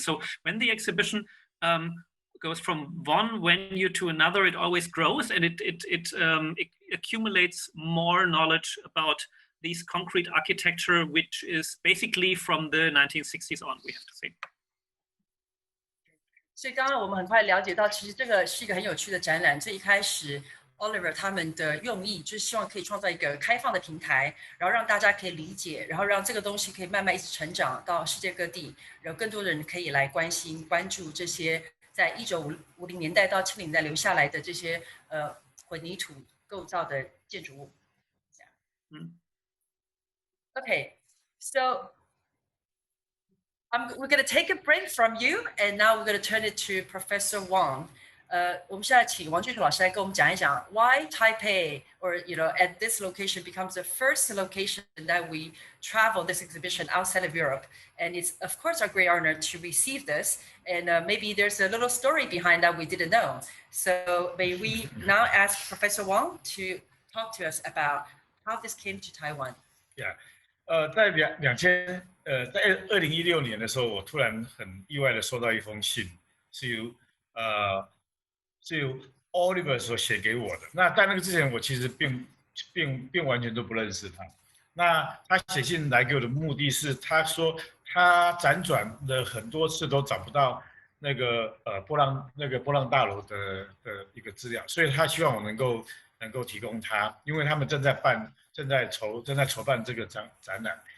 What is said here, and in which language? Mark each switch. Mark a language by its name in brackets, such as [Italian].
[English] So when the exhibition goes from one venue to another, it always grows, and it accumulates more knowledge about these concrete architecture, which is basically from the 1960s on, we have to say. [Chinese] 所以刚刚我们很快了解到，其实这个是一个很有趣的展览。最一开始 Oliver 他们的用意就是希望可以创造一个开放的平台，然后让大家可以理解，然后让这个东西可以慢慢一直成长到世界各地，然后更多人可以来关心、关注这些在1950年代到70年代留下来的这些混凝土构造的建筑物。 [English] Okay, so we're going to take a break from you, and now we're going to turn it to Professor Wang. [Chinese] 我们现在请王俊雄老师来跟我们讲一讲 [English] why Taipei or at this location becomes the first location that we travel this exhibition outside of Europe, and it's of course our great honor to receive this, and maybe there's a little story behind that we didn't know. So may we now ask Professor Wang to talk to us about how this came to Taiwan? Yeah. [Chinese] 在2016年的时候，我突然很意外的收到一封信，是由 Oliver 所写给我的。那在那个之前，我其实并完全都不认识他。那他写信来给我的目的是，他说他辗转了很多次都找不到那个波浪大楼的一个资料，所以他希望我能够提供他，因为他们正在筹办这个展览。